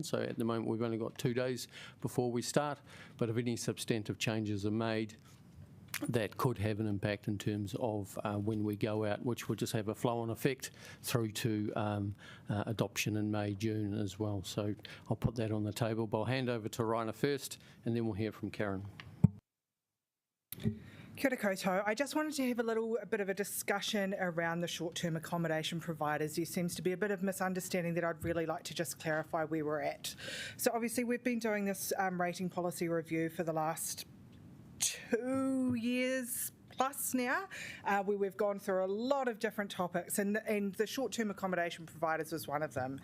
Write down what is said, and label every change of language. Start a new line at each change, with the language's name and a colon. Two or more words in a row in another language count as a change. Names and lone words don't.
English: So at the moment we've only got 2 days before we start, but if any substantive changes are made, that could have an impact in terms of when we go out, which will just have a flow-on effect through to adoption in May, June as well. So I'll put that on the table, but I'll hand over to Raina first, and then we'll hear from Karen.
Māori: Kia ora koutou.
English: I just wanted to have a bit of a discussion around the short-term accommodation providers. There seems to be a bit of misunderstanding that I'd really like to just clarify where we're at. So obviously we've been doing this rating policy review for the last 2 years plus now, where we've gone through a lot of different topics, and the short-term accommodation providers was one of them.